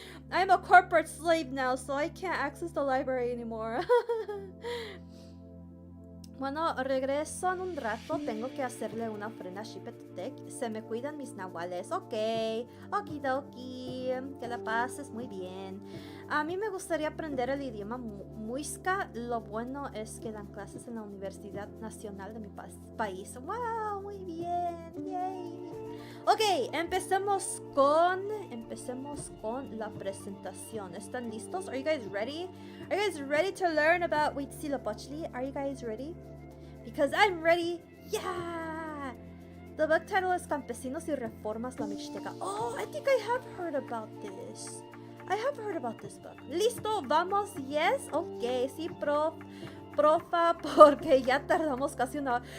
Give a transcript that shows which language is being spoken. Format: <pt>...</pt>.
<en>I'm a corporate slave now, so I can't access the library anymore.</en> <es>Bueno, regreso en un rato. Tengo que hacerle una ofrenda a Xipetotec. Se me cuidan mis nahuales. Ok. Okidoki. Que la pases muy bien. A mí me gustaría aprender el idioma muisca. Lo bueno es que dan clases en la Universidad Nacional de mi país. ¡Wow! Muy bien. Yay. Ok, empecemos con la presentación. ¿Están listos?</es> <en>Are you guys ready? Are you guys ready to learn about Huitzilopochtli? Are you guys ready? Because I'm ready. Yeah! The book title is Campesinos y Reformas la Mixteca. Oh, I think I have heard about this. I have heard about this book.</en> <es>¿Listo? ¿Vamos?</es> <en>Yes?</en> <es>Ok, sí, profa, porque ya tardamos casi una hora.</es>